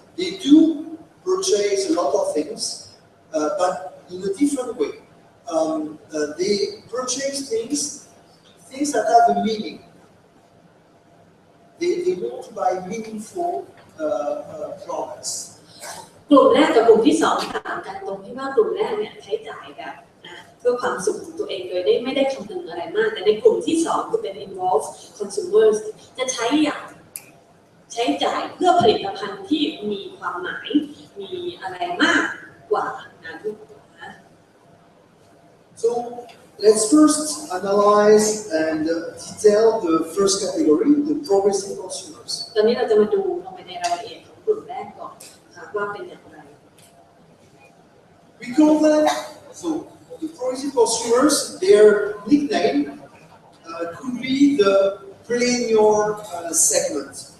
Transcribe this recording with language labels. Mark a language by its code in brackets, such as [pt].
[en] They do purchase a lot of things, but in a different way. They purchase things that have a meaning. They want to buy meaningful products. [th] กลุ่มแรกกับกลุ่มที่2ต่างกันตรงที่ว่ากลุ่มแรกเนี่ยใช้จ่ายแบบเพื่อความสุขของตัวเองโดยไม่ได้คำนึงอะไรมากแต่ในกลุ่มที่2คือเป็น [en] involved consumers [th] จะใช้จ่ายเพื่อผลิตภัณฑ์ที่มีความหมายมีอะไรมากกว่านั้น [en] So let's first analyze and detail the first category, the progressive consumers. [th] ตอนนี้เราจะมาดูลงไปในรายละเอียดของกลุ่มแรกก่อนนะคะว่าเป็นอย่างไร [en] We call them, so the progressive consumers, their nickname could be the plenure segment.